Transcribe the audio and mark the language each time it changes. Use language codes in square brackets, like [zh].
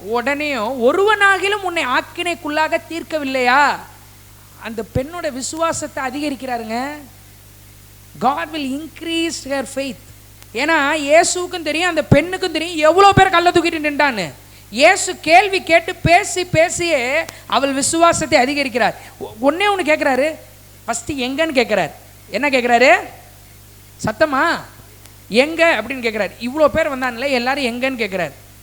[ta] உடனேயும் ஒருவனாகிலும் உன்னை ஆக்கினைக்குள்ளாக தீர்க்கவில்லையா? அந்த பெண்ணோட விசுவாசத்தை அதிகரிக்கிறாருங்க. [en] God will increase her faith. [ta] ஏன்னா இயேசுக்கும் தெரியும், அந்த பெண்ணுக்கும் தெரியும் எவ்வளோ பேர் கல்லை தூக்கிட்டு நின்றான்னு. இயேசு கேள்வி கேட்டு பேசியே அவள் விசுவாசத்தை அதிகரிக்கிறார். ஒன்னே ஒன்று கேட்குறாரு, ஃபஸ்ட்டு எங்கன்னு கேட்குறாரு. என்ன கேட்குறாரு? சத்தமா எங்க அப்படின்னு கேட்குறாரு. இவ்வளோ பேர் வந்தான்ல, எல்லாரும் எங்கன்னு கேட்குறாரு.